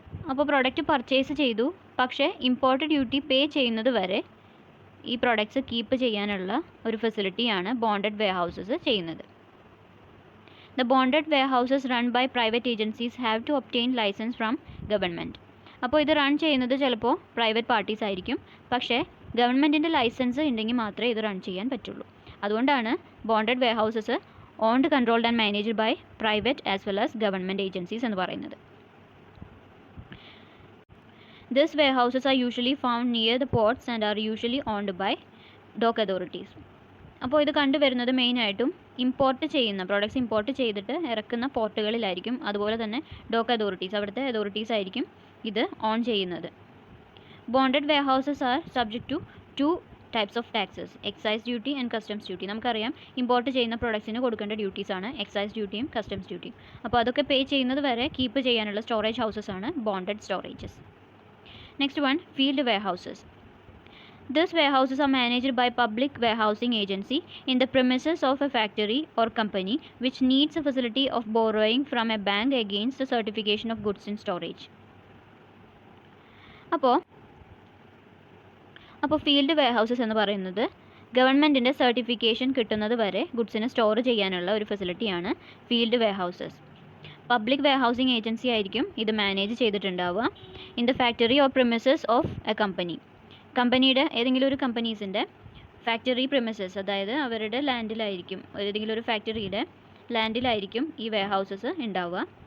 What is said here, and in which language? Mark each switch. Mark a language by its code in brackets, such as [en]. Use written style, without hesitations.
[ml] അപ്പോൾ product purchase ചെയ്തു, പക്ഷേ ഇമ്പോർട്ട് ഡ്യൂട്ടി പേ ചെയ്യുന്നത് വരെ ഈ പ്രോഡക്ട്സ് കീപ്പ് ചെയ്യാനുള്ള ഒരു ഫെസിലിറ്റിയാണ് ബോണ്ടഡ് വെയർ ഹൗസസ് ചെയ്യുന്നത്. [en] The bonded warehouses run by private agencies have to obtain license from government. [ml] അപ്പോൾ ഇത് റൺ ചെയ്യുന്നത് ചിലപ്പോൾ പ്രൈവറ്റ് പാർട്ടീസ് ആയിരിക്കും, പക്ഷേ ഗവൺമെൻറ്റിൻ്റെ ലൈസൻസ് ഉണ്ടെങ്കിൽ മാത്രമേ ഇത് റൺ ചെയ്യാൻ പറ്റുള്ളൂ. [en] അതുകൊണ്ടാണ് bonded warehouses owned, controlled and managed by private as well as government agencies [ml] എന്ന് പറയുന്നത്. [en] These warehouses are usually found near the ports and are usually owned by dock authorities. [ml] അപ്പോൾ ഇത് കണ്ടുവരുന്നത് മെയിനായിട്ടും ഇമ്പോർട്ട് ചെയ്യുന്ന പ്രോഡക്ട്സ് ഇമ്പോർട്ട് ചെയ്തിട്ട് ഇറക്കുന്ന പോർട്ടുകളിലായിരിക്കും. അതുപോലെ തന്നെ ഡോക്ക് അതോറിറ്റീസ്, അവിടുത്തെ അതോറിറ്റീസ് ആയിരിക്കും ഇത് ഓൺ ചെയ്യുന്നത്. [en] Bonded warehouses are subject to types of taxes, excise duty and customs duty. [ml] നമുക്കറിയാം ഇമ്പോർട്ട് ചെയ്യുന്ന പ്രോഡക്ട്സിന് കൊടുക്കേണ്ട ഡ്യൂട്ടീസാണ് എക്സൈസ് ഡ്യൂട്ടിയും കസ്റ്റംസ് ഡ്യൂട്ടിയും. അപ്പോൾ അതൊക്കെ പേ ചെയ്യുന്നത് വരെ കീപ്പ് ചെയ്യാനുള്ള സ്റ്റോറേജ് ഹൗസസ് ആണ് bonded storages. [en] Next one, field warehouses. These warehouses are managed by public warehousing agency in the premises of a factory or company which needs a facility of borrowing from a bank against the certification of goods in storage. [ml] അപ്പോൾ field warehouses എന്ന് പറയുന്നത് ഗവൺമെൻറ്റിൻ്റെ certification കിട്ടുന്നത് വരെ ഗുഡ്സിനെ store ചെയ്യാനുള്ള ഒരു ഫെസിലിറ്റിയാണ് field warehouses. Public warehousing agency ആയിരിക്കും ഇത് manage ചെയ്തിട്ടുണ്ടാവുക. [en] in the factory or premises of a company, [ml] കമ്പനിയുടെ ഏതെങ്കിലും ഒരു കമ്പനീസിൻ്റെ ഫാക്ടറി പ്രിമിസസ്, അതായത് അവരുടെ ലാൻഡിലായിരിക്കും, ഏതെങ്കിലും ഒരു ഫാക്ടറിയുടെ ലാൻഡിലായിരിക്കും ഈ വെയർഹൗസസ് ഉണ്ടാവുക.